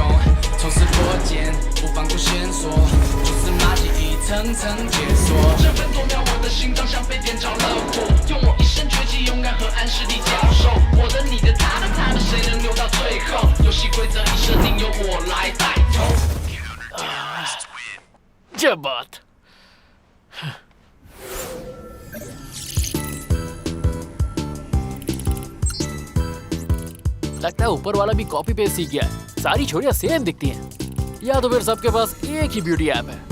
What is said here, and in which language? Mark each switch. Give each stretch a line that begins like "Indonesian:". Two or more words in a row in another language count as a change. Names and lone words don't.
Chinese: 从此破茧，不放过线索，蛛丝马迹一层层解锁。这分多秒，我的心脏像被点着了火，用我一身绝技，勇敢和暗势力交手。我的、你的、他的、他的，谁能留到最后？游戏规则已设定，由我来带头。
Hindi: 这 बात लगता है ऊपर वाला भी
English: copy paste
Hindi: सीख गया है। सारी छोरियां सेम दिखती हैं, या तो फिर सबके पास एक ही
English: beauty app
Hindi: है।